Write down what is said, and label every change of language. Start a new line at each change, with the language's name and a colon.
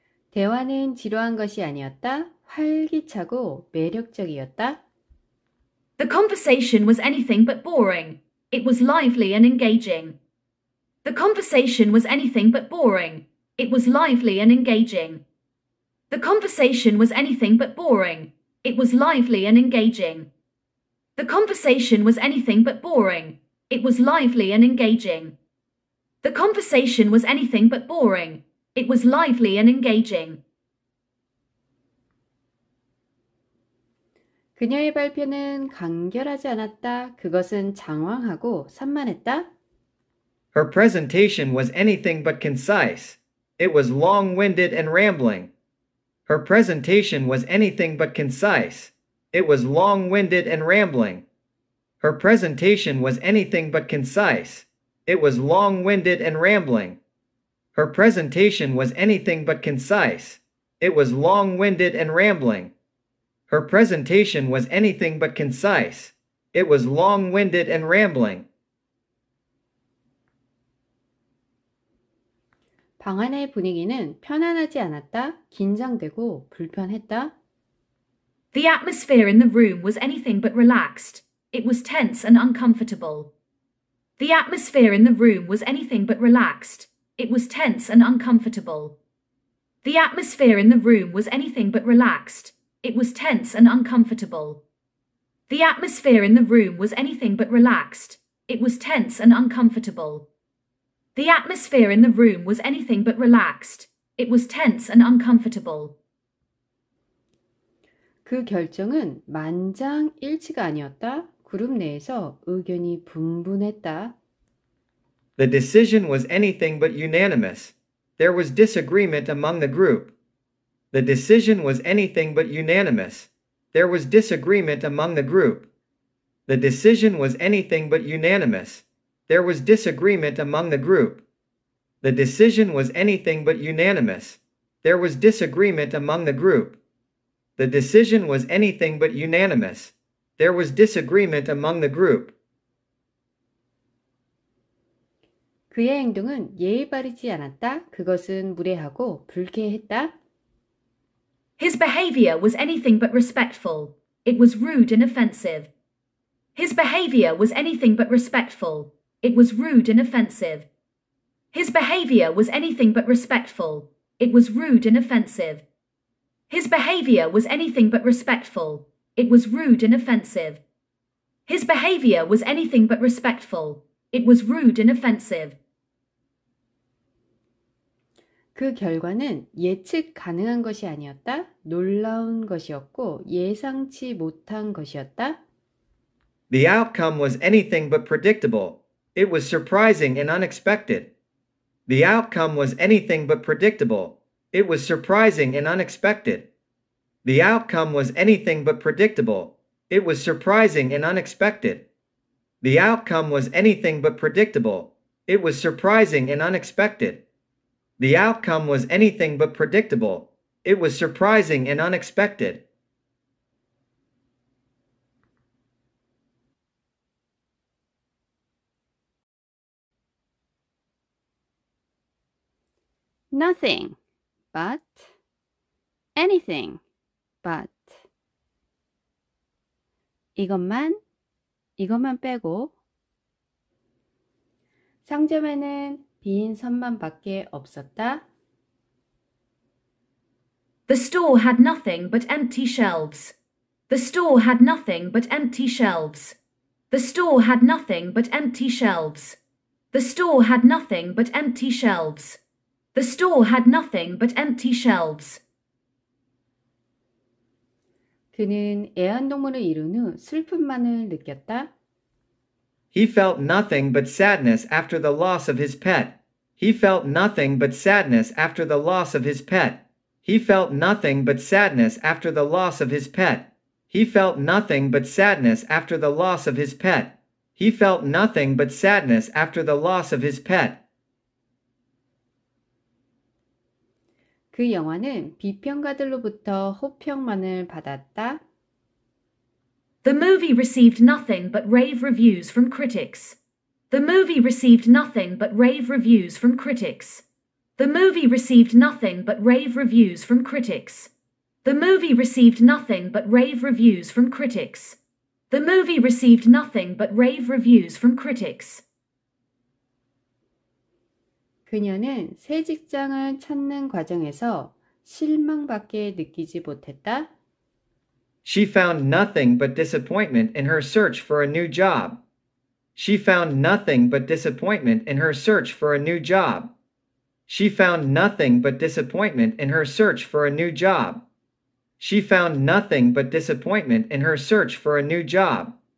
Korean: 대화는 지루한 것이 아니었다. 활기차고 매력적이었다.
English: The conversation was anything but boring. It was lively and engaging. The conversation was anything but boring. It was lively and engaging. The conversation was anything but boring. It was lively and engaging. The conversation was anything but boring. It was lively and engaging. The conversation was anything but boring. It was lively and engaging.
Korean: 그녀의 발표는 간결하지 않았다. 그것은 장황하고 산만했다.
English: Her presentation was anything but concise. It was long-winded and rambling. Her presentation was anything but concise. It was long-winded and rambling. Her presentation was anything but concise. It was long-winded and rambling. Her presentation was anything but concise. It was long-winded and rambling. Her presentation was anything but concise. It was long-winded and rambling.
Korean: 방 안의 분위기는 편안하지 않았다, 긴장되고 불편했다.
English: The atmosphere in the room was anything but relaxed. It was tense and uncomfortable. The atmosphere in the room was anything but relaxed. It was tense and uncomfortable. The atmosphere in the room was anything but relaxed. It was tense and uncomfortable. The atmosphere in the room was anything but relaxed. It was tense and uncomfortable. The atmosphere in the room was anything but relaxed. It was tense and uncomfortable.
Korean: 그 결정은 만장일치가 아니었다. 그룹 내에서 의견이 분분했다.
English: The decision was anything but unanimous. There was disagreement among the group. The decision was anything but unanimous. There was disagreement among the group. The decision was anything but unanimous. There was disagreement among the group. The decision was anything but unanimous. There was disagreement among the group. The decision was anything but unanimous. There was disagreement among the group.
Korean: 그의 행동은 예의 바르지 않았다. 그것은 무례하고 불쾌했다.
English: His behavior was anything but respectful. It was rude and offensive. His behavior was anything but respectful. It was rude and offensive. His behavior was anything but respectful. It was rude and offensive. His behavior was anything but respectful. It was rude and offensive. His behavior was anything but respectful. It was rude and offensive.
Korean: 그 결과는 예측 가능한 것이 아니었다. 놀라운 것이었고 예상치 못한 것이었다.
English: The outcome was anything but predictable. It was surprising and unexpected. The outcome was anything but predictable. It was surprising and unexpected. The outcome was anything but predictable. It was surprising and unexpected. The outcome was anything but predictable. It was surprising and unexpected. The outcome was anything but predictable. It was surprising and unexpected. Nothing but anything but
Korean: 이것만 빼고 상점에는 빈 선만 밖에 없었다.
English: The store had nothing but empty shelves. The store had nothing but empty shelves. The store had nothing but empty shelves. The store had nothing but empty shelves. The store had nothing but empty shelves.
Korean: 그는 애완동물을 잃은 후 슬픔만을 느꼈다.
English: He felt nothing but sadness after the loss of his pet. He felt nothing but sadness after the loss of his pet. He felt nothing but sadness after the loss of his pet. He felt nothing but sadness after the loss of his pet. He felt nothing but sadness after the loss of his pet.
Korean: 그 영화는 비평가들로부터 호평만을 받았다.
English: The movie received nothing but rave reviews from critics. The movie received nothing but rave reviews from critics. The movie received nothing but rave reviews from critics. The movie received nothing but rave reviews from critics. The movie received nothing but rave reviews from critics.
Korean: 그녀는 새 직장을 찾는 과정에서 실망밖에 느끼지 못했다.
English: She found nothing but disappointment in her search for a new job. She found nothing but disappointment in her search for a new job. She found nothing but disappointment in her search for a new job. She found nothing but disappointment in her search for a new job.